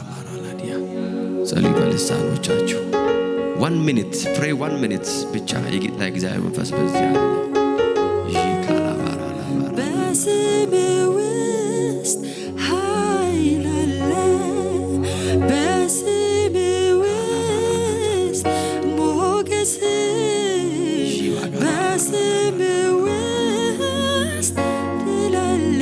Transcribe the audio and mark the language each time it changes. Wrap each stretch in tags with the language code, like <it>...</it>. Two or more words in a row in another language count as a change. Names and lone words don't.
<am>maraladia ጸልይ በልሳኖቻችሁ</am> <en>1 minute pray 1 minute</en> <am>ብቻ የጌታ እግዚአብሔር መንፈስ በዚህ አለ ይካላባራላ በስም ውስጥ ኃይል አለ በስም ውስጥ ሞገስ በስም ውስጥ ድል አለ</am>